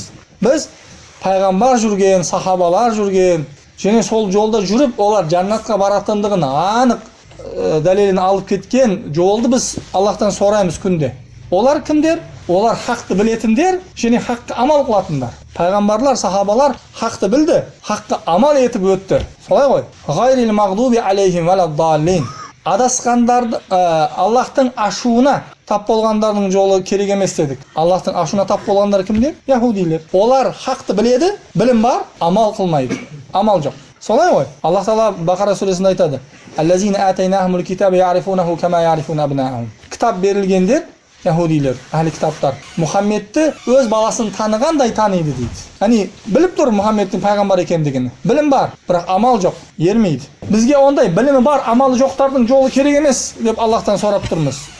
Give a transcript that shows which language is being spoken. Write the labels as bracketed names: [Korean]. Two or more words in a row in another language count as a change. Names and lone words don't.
[Kazakh] Біз пайғамбар жүрген, сахабалар жүрген, және сол жолда жүріп, олар жаннатқа баратындығын анық дәлелін алып кеткен жолды біз Аллахтан сұраймыз күнде. Олар кімдер? Олар хақты білетіндер, және хақты амал қылатындар. Пайғамбарлар, сахабалар хақты білді, хақты амал етіп өтті. Солай ғой. [Arabic] غير المغضوب عليهم ولا الضالين. [Kazakh] Адасқандарды Аллахтың ашуына тап болғандардың жолы керек емес дедік. Аллахтың ашуына тап болғандар кімдер? Яһудилер. Олар хақты біледі, білім бар, амал қылмайды. Амал жоқ. Солай ғой. Аллах Тағала Бақара сүресінде айтады: [Arabic] «الذين آتيناهم الكتاب يعرفونه كما يعرفون أبناءهم». [Kazakh] Кітап берілгендер, яһудилер, әхли кітаптар, Мұхаммедті өз баласын танығандай таниды дейді. Яғни біліп тұр Мұхаммедтің пайғамбар екендігін. Білім бар, бірақ амал жоқ, ермейді. Бізге ондай білімі бар, амалы жоқтардың жолы керек емес деп Аллахтан сұрап тұрмыз.